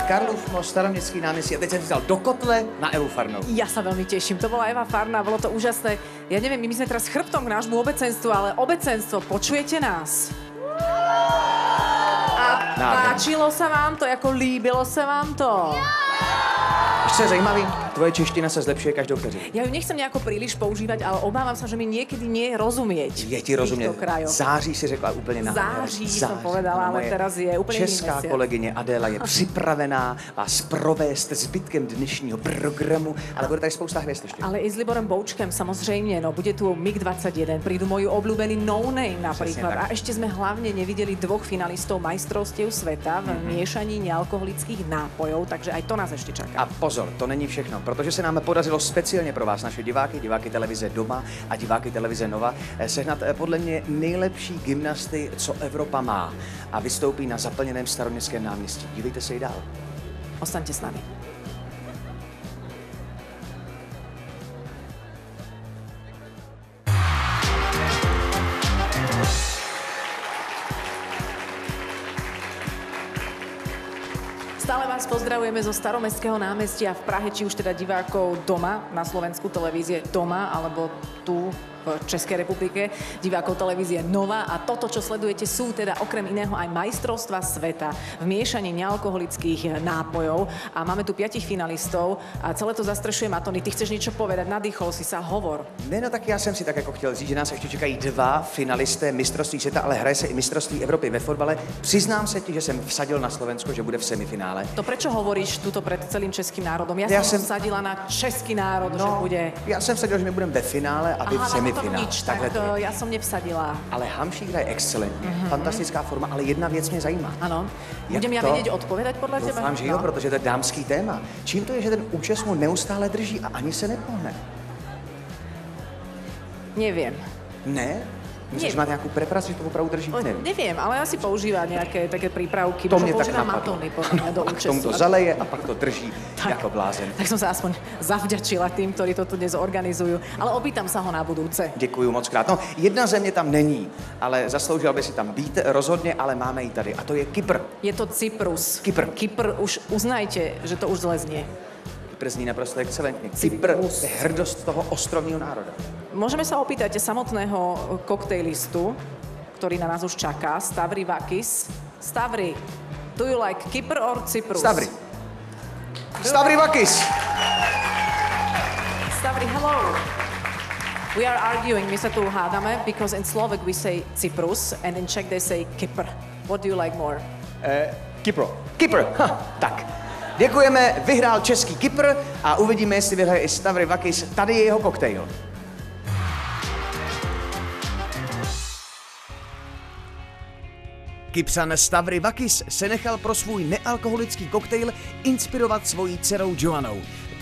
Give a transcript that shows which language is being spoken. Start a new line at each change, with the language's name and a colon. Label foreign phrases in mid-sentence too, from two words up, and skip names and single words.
Czech: Karlův most, Staroměstský náměstí a teď jsem vzal do kotle na Evu Farnou.
Slovak: Ja sa veľmi teším. To bola Eva Farná, bolo to úžasné. Ja neviem, my sme teraz chrbtom k nášmu obecenstvu, ale obecenstvo, počujete nás? A páčilo sa vám to,
Czech: jako líbilo
Slovak: sa vám to? Ešte
Czech: je zajímavý,
Slovak: tvoje čeština sa zlepšuje
Czech: každou vteřinu.
Slovak: Ja ju nechcem nejako príliš používať, ale obávam sa, že mi niekedy nie je rozumieť.
Czech: Je ti rozumět. Září si řekla úplně nádherně.
Slovak: Září som povedala, ale teraz je úplně
Czech: česká kolegyně Adéla je připravená vás provést zbytkem dnešního programu, ale bude tady spousta hvězd ještě. Ale i s Liborem Boučkem
Slovak: samozrejme, no bude tu MiG-21, prídu moji obľúbení No Name napríklad. A ešte sme hlavne nevideli dvoch finalistov majstrovstiev sveta v miešaní nealkoholických nápojov, takže aj to nás ešte čaká.
Czech: A pozor, to není všechno, protože se nám podařilo speciálně pro vás, naše diváky televize Doma a diváky televize Nova, sehnat podle mě nejlepší gymnasty, co Evropa má. A vystoupí na zaplněném Staroměstském náměstí. Dívejte se i dál.
Slovak: Ostaňte s nami. Stále vás pozdravujeme zo Staromestského námestia v Prahe, či už teda divákov Doma, na Slovensku televízie Doma, alebo tu v Českej republike, divákov televízie Nova. A toto, čo sledujete, sú teda okrem iného aj majstrovstva sveta v miešaní nealkoholických nápojov. A máme tu 5 finalistov a celé to zastrešuje Matony. Ty chceš niečo povedať? Nadýchol si sa, hovor.
Czech: Ne, no tak já jsem si tak jako chtěl říct, že nás ještě čekají 2 finalisté mistrovství světa, ale hraje se i mistrovství Evropy ve fotbale. Přiznám se ti, že jsem vsadil na Slovensko, že bude v semifinále.
Slovak: To prečo hovoríš tuto pred celým českým národom? Ja som vsadila na český národ, že bude.
Czech: Já jsem vsadil, že my budeme ve finále a vy v semifinále.
Slovak: Nič, tak to ja som nevsadila.
Czech: Ale Hamšík hraje excelentně, fantastická forma, ale jedna věc mě zajímá.
Slovak: Ano. Budem ja vedieť odpovedať podľa teba?
Czech: Doufám, že jo, protože to je dámský téma. Čím to je, že ten účes mu neustále drží a ani se nepohne?
Slovak: Neviem.
Czech: Ne? Myslíš, že má nějakou preparaci, že to opravdu drží?
Slovak: Neviem, ale asi používa nejaké také prípravky.
Czech: To mě tak
Slovak: používa
Czech: napadlo.
Slovak: Matony podľa mňa do
Czech: A k
Slovak: účesu.
Czech: tomu to zaleje a pak to drží jako blázen.
Slovak: Tak som sa aspoň zavďačila tým, ktorí to tu dnes organizujú. Ale opýtam sa ho na budúce.
Czech: Děkuju moc krát. No, jedna země tam není, ale zasloužil by si tam být rozhodně, ale máme ji tady. A to je Kypr.
Slovak: Je to Cyprus.
Czech: Kypr.
Slovak: Kypr, už uznajte, že to už zle znie.
Czech: Kypr zní naprosto excelentně. Kypr je hrdost toho ostrovního národa.
Slovak: Môžeme sa opýtať samotného koktejlistu, ktorý na nás už čaká, Stavri Vakis.
English: Stavri, do you like Kypr or Cyprus? Stavri. Stavri Vakis! Stavri, hello. We are arguing,
Slovak: my sa tu hádame,
English: because in Slovak we say Cyprus and in Czech they say Kypr. What do you like more?
Czech: Kypro. Kypr, tak. Děkujeme, vyhrál český Kypr a uvidíme, jestli vyhraje i Stavri Vakis. Tady je jeho koktejl. Kypřan Stavri Vakis se nechal pro svůj nealkoholický koktejl inspirovat svojí dcerou Joannou.